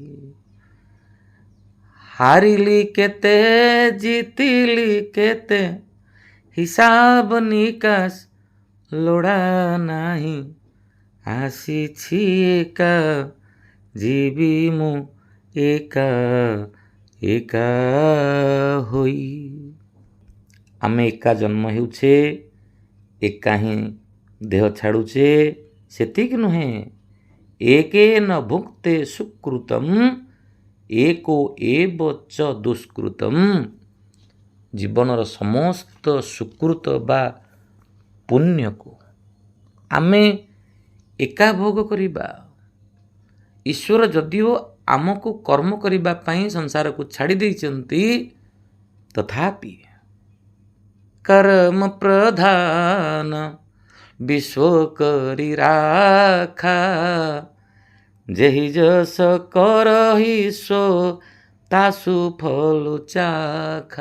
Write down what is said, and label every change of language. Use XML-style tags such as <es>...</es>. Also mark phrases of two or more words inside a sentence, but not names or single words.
<or>ହାରିଲି କେତେ ଜିତିଲି କେତେ, ହିସାବ ନିକାଶ ଲୋଡ଼ା ନାହିଁ, ଆସିଛି ଏକା ଯିବି ମୁଁ ଏକା ଏକା ହୋଇ। ଆମେ ଏକା ଜନ୍ମ ହେଉଛେ, ଏକା ହିଁ ଦେହ ଛାଡ଼ୁଛେ, ସେତିକି ନୁହେଁ,</or> <sa>ଏକେ ନ ଭୁକ୍ତେ ସୁକୃତମ୍ एको एव च ଦୁଷ୍କୃତମ୍।</sa> <or>ଜୀବନର ସମସ୍ତ ସୁକୃତ ବା ପୁଣ୍ୟକୁ ଆମେ ଏକା ଭୋଗ କରିବା। ଈଶ୍ୱର ଯଦିଓ ଆମକୁ କର୍ମ କରିବା ପାଇଁ ସଂସାରକୁ ଛାଡ଼ି ଦେଇଛନ୍ତି, ତଥାପି</or> <awa>कर्म प्रधान विश्व करि राखा, जेहि जस करहि सो तासु फल चाखा।</awa>